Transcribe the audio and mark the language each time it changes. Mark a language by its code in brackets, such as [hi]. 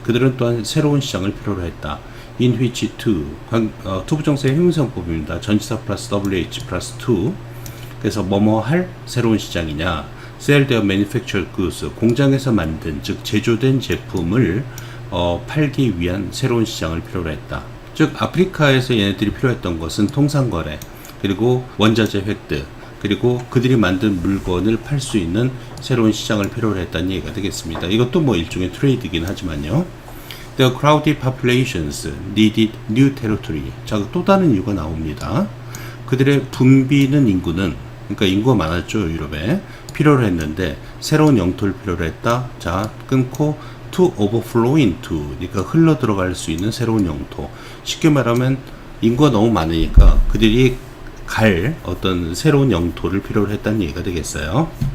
[ko] 그들은 또한 새로운 시장을 필요로 했다. In which to 투부정사의 형용사법입니다. 전치사 플러스 WH 플러스 to 그래서 뭐뭐 할 새로운 시장이냐 [en] sell their manufactured goods [ko] 공장에서 만든 즉 제조된 제품을 팔기 위한 새로운 시장을 필요로 했다. 즉 아프리카에서 얘네들이 필요했던 것은 통상거래 그리고 원자재 획득 그리고 그들이 만든 물건을 팔 수 있는 새로운 시장을 필요로 했다는 얘기가 되겠습니다. 이것도 뭐 일종의 트레이드이긴 하지만요. [en] The crowded populations needed new territory. [ko] 자, 또 다른 이유가 나옵니다. 그들의 붐비는 인구는 그러니까 인구가 많았죠. 유럽에 필요로 했는데 새로운 영토를 필요로 했다. 자, 끊고 [en] to overflow into [ko] 그러니까 흘러 들어갈 수 있는 새로운 영토. 쉽게 말하면 인구가 너무 많으니까 그들이 갈 어떤 새로운 영토를 필요로 했다는 얘기가 되겠어요.